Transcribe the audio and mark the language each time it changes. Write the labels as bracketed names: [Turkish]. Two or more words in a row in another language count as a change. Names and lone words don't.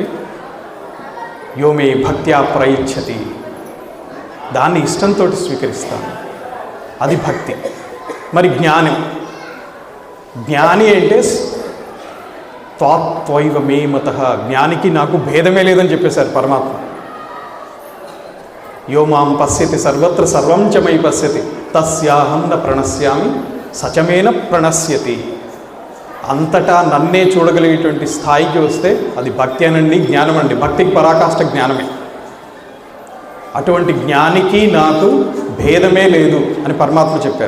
[Sanskrit] యో మే భక్త్యా ప్రయచ్చతి, [Telugu] దాన్ని ఇష్టంతో స్వీకరిస్తాను, అది భక్తి. మరి జ్ఞానం, జ్ఞాని అంటే [Sanskrit] త్వాత్వైవ మే మతః, [Telugu] జ్ఞానికి నాకు భేదమే లేదని చెప్పేశారు పరమాత్మ. [Sanskrit] యో మాం పశ్యతి సర్వత్ర సర్వం చ మయి పశ్యతి తస్యాహం న ప్రణశ్యామి సచమేన ప్రణశ్యతి. [Telugu] అంతటా నన్నే చూడగలిగేటువంటి స్థాయికి వస్తే అది భక్తి అనండి, జ్ఞానం అండి. భక్తికి పరాకాష్ఠ జ్ఞానమే. అటువంటి జ్ఞానికి నాకు భేదమే లేదు అని పరమాత్మ చెప్పారు.